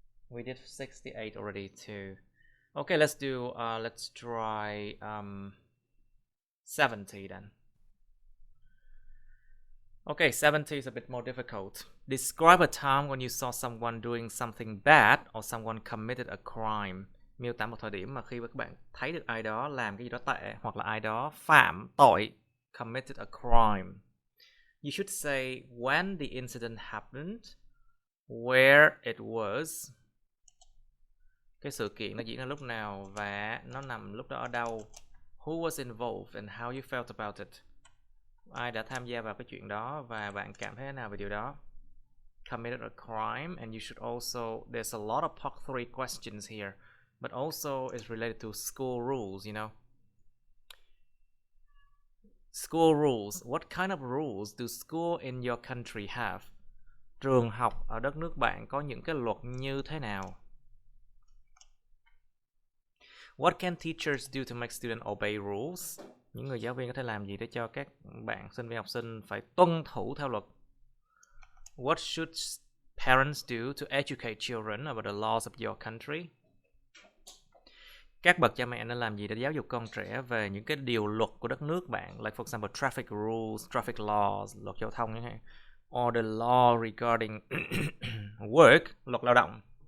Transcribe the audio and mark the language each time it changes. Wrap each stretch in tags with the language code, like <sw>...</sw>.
<en>We did 68 already too. Okay, let's do let's try 70 then. Okay, 70 is a bit more difficult. Describe a time when you saw someone doing something bad or someone committed a crime.</en> <vi>Miêu tả một thời điểm mà khi các bạn thấy được ai đó làm cái gì đó tệ hoặc là ai đó phạm tội,</vi> <en>committed a crime. You should say when the incident happened, where it was.</en> <vi>Cái sự kiện nó diễn ra lúc nào và nó nằm lúc đó ở đâu.</vi> <en>Who was involved and how you felt about it.</en> <vi>Ai đã tham gia vào cái chuyện đó và bạn cảm thấy thế nào về điều đó.</vi> <en>Committed a crime, and you should also, there's a lot of part 3 questions here, but also it's related to school rules, you know. School rules. What kind of rules do school in your country have?</en> <vi>Trường học ở đất nước bạn có những cái luật như thế nào?</vi> <en>What can teachers do to make students obey rules?</en> <vi>Những người giáo viên có thể làm gì để cho các bạn sinh viên học sinh phải tuân thủ theo luật?</vi> <en>What should parents do to educate children about the laws of your country?</en> <vi>Các bậc cha mẹ nên làm gì để giáo dục con trẻ về những cái điều luật của đất nước bạn?</vi> <en>Like for example, traffic rules, traffic laws,</en> <vi>luật giao thông chẳng hạn.</vi> <en>Or the law regarding work,</en> <vi>luật lao động.</vi>